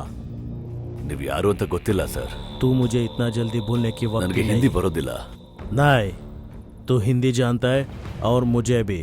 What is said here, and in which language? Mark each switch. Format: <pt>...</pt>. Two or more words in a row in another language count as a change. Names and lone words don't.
<kn>ನೀವು ಯಾರು ಅಂತ ಗೊತ್ತಿಲ್ಲ ಸರ್.</kn> <hi>तू मुझे इतना जल्दी भूलने की वक्त</hi> <kn>ನನಗೆ ಹಿಂದಿ ಬರೋದಿಲ್ಲ.</kn> <hi>नहीं, तू हिंदी जानता है और मुझे भी.</hi>